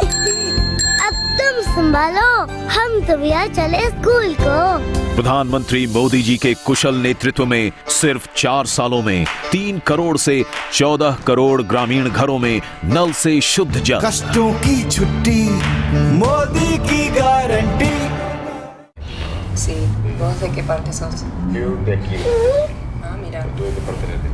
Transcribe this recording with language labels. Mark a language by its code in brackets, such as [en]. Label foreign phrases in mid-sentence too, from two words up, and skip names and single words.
[hi] अब तुम संभालो, हम तो भैया चले स्कूल को। प्रधानमंत्री मोदी जी के कुशल नेतृत्व में सिर्फ 4 सालों में 3 करोड़ से 14 करोड़ ग्रामीण घरों में नल से शुद्ध जल। कष्टों की छुट्टी, मोदी की गारंटी। [es] Sí, ¿vos de qué parte sos? Yo de aquí. Ah, mira. ¿Tú de qué parte eres?